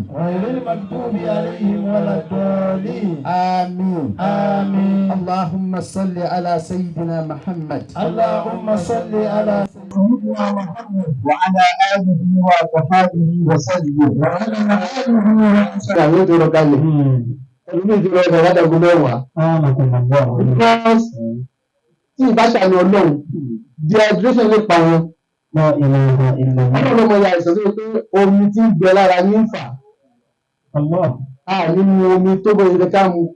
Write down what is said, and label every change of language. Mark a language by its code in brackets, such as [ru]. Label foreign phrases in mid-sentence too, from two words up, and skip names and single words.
[ar] غير المغضوب عليهم ولا الضالين آمين. آمين اللهم صل على سيدنا محمد اللهم صل على سيدنا محمد وعلى آله وصحبه وسلم وعلى آله وصحبه [yo] àwọn ìdúró kalẹ̀ ẹlòmíì ìdúró ẹ̀rọ ládàgún mẹ́wàá. because tí ìbáṣà ni ọlọ́run dehydration lè pa wọn. ọlọ́run ọmọ ya ìsọ̀tún pé omi tí ń gbẹ lára ní fà á nínú omi tó bọ̀ ìdẹ ká mu.